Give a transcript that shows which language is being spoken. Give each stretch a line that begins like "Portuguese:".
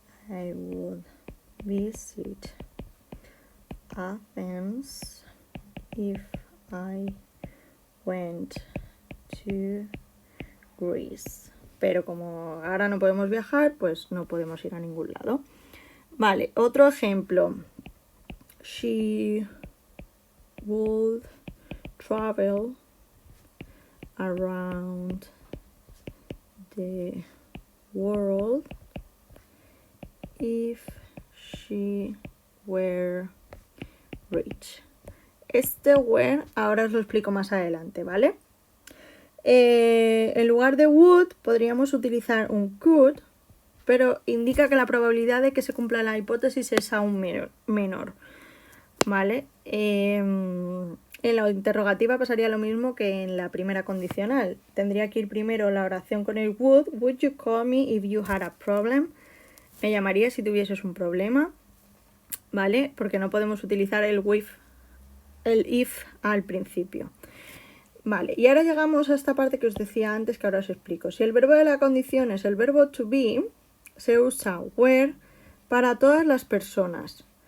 English: I would visit Athens if I went to Greece.
Spanish: Pero como ahora no podemos viajar, pues no podemos ir a ningún lado. Vale, otro ejemplo.
English: She would travel around the world if she were rich.
Spanish: Este were ahora os lo explico más adelante, ¿vale? En lugar de would podríamos utilizar un could, pero indica que la probabilidad de que se cumpla la hipótesis es aún menor, ¿vale? En la interrogativa pasaría lo mismo que en la primera condicional. Tendría que ir primero la oración con el would.
English: Would you call me if you had a problem?
Spanish: Me llamarías si tuvieses un problema, ¿vale? Porque no podemos utilizar el if al principio. Vale, y ahora llegamos a esta parte que os decía antes, que ahora os explico. Si el verbo de la condición es el verbo to be, se usa where para todas las personas.